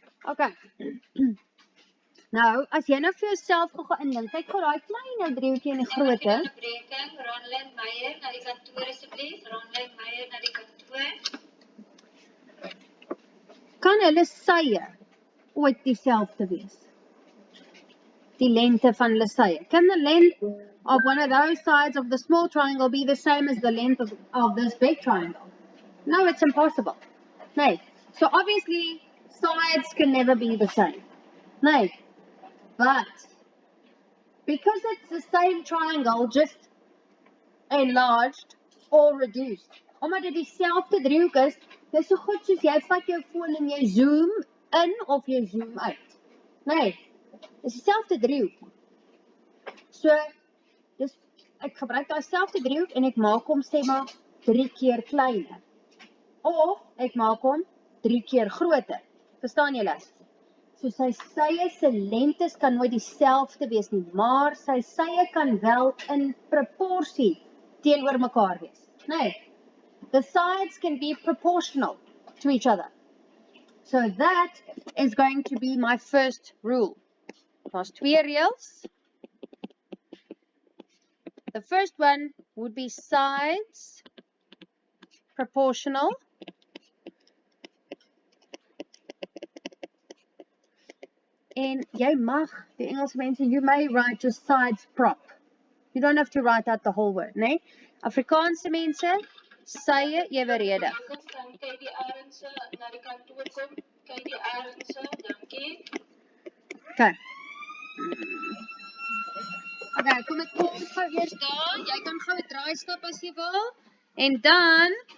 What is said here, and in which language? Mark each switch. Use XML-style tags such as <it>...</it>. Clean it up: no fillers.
<af>Okay. Nou, as jy nou vir jouself gaan indink, kyk vir daai klein driehoekie in die grootte. Ronlyn Meyer na die kantoor asseblief. Ronlyn Meyer na die kantoor. Kan hulle sye ooit dieselfde wees? Die lengte van hulle sye.</af> <en>Can the length of one of those sides of the small triangle be the same as the length of this big triangle? No, it's impossible. No. So obviously, sides can never be the same. No. But because it's the same triangle, just enlarged or reduced.</en> <af>Omdat dit dieselfde driehoek is, dis so goed soos jy vat jou foon en jy zoom in of jy zoom uit. Nee, dis dieselfde driehoek. So, dis, ek gebruik daai selfde driehoek en ek maak hom sê maar 3 keer kleiner. Of ek maak hom 3 keer groter. Verstaan julle? So sy sye se lengtes kan nooit dieselfde wees nie, maar sy sye kan wel in proporsie teenoor mekaar wees. Nee.</af> <en>The sides can be proportional to each other. So that is going to be my first rule.</en> <af>Daar's 2 reëls.</af> <en>The first one would be sides proportional.</en> <af>En jy mag, die Engelse mense,</af> <en>you may write just sides prop. You don't have to write out the whole word, nee?</en> <af>Afrikaanse mense, sye eweredig. Kan jy die Arendse na die kantoor kom? Kyk die Arendse, dankie. Okay. Okay, kom ek kom gou eers daar. Jy kan gou 'n draai stap as jy wil. En dan</af>